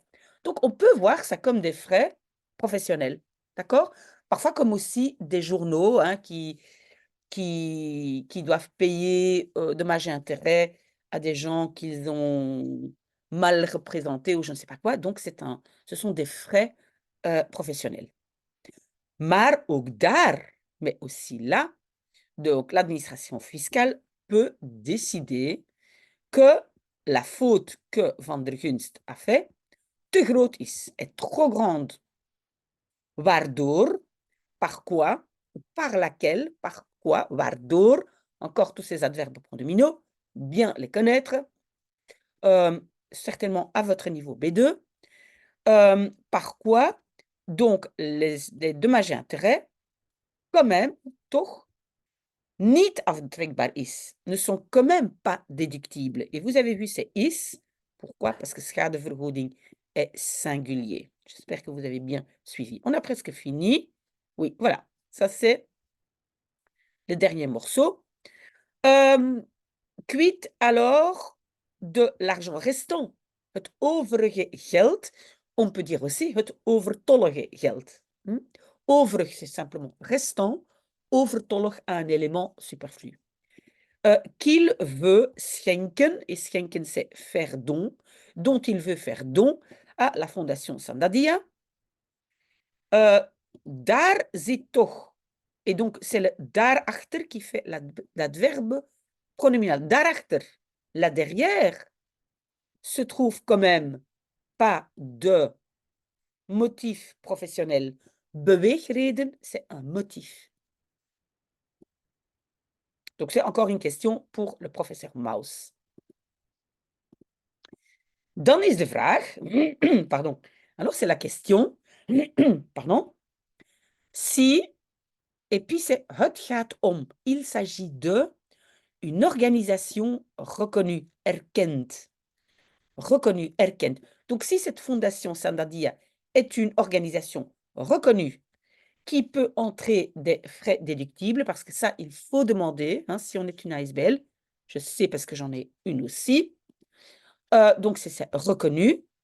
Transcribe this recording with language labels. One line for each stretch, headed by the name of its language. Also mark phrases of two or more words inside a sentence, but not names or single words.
French: Donc, on peut voir ça comme des frais professionnels, d'accord? Parfois comme aussi des journaux hein, qui doivent payer dommages et intérêts à des gens qu'ils ont mal représentés ou je ne sais pas quoi. Donc, ce sont des frais professionnels.
Dutch: Maar ook daar,
French: mais aussi là, donc l'administration fiscale peut décider que la faute que Van der Gunst a fait
Dutch: te groot is,
French: est trop grande. Waardoor, par quoi, par laquelle, par quoi, waardoor, encore tous ces adverbes pronominaux, bien les connaître, certainement à votre niveau B2, par quoi, donc les dommages et intérêts, quand même,
Dutch: toch, niet aftrekbaar is,
French: ne sont quand même pas déductibles. Et vous avez vu, c'est is. Pourquoi? Parce que schadevergoeding est singulier. J'espère que vous avez bien suivi. On a presque fini. Oui, voilà. Ça, c'est le dernier morceau. Quid alors de l'argent restant?
Dutch: Het overige geld.
French: On peut dire aussi
Dutch: het overtollige geld.
French: Overig, c'est simplement restant. Overtollig à un élément superflu. Qu'il veut schenken, et schenken c'est faire don, dont il veut faire don à la Fondation Sandadia.
Dutch: Daar zit toch,
French: et donc c'est le daarachter qui fait l'adverbe pronominal. Daarachter, là derrière, se trouve quand même pas de motif professionnel. Beweegreden, c'est un motif. Donc, c'est encore une question pour le professeur Maus.
Dutch: Dan is de vraag,
French: pardon, alors c'est la question, pardon, si, et puis c'est
Dutch: het gaat om,
French: il s'agit de une organisation reconnue, erkend. Reconnue, erkend. Donc, si cette fondation Sandadia est une organisation reconnue, qui peut entrer des frais déductibles, parce que ça, il faut demander, hein, si on est une ASBL, je sais parce que j'en ai une aussi, donc c'est reconnu,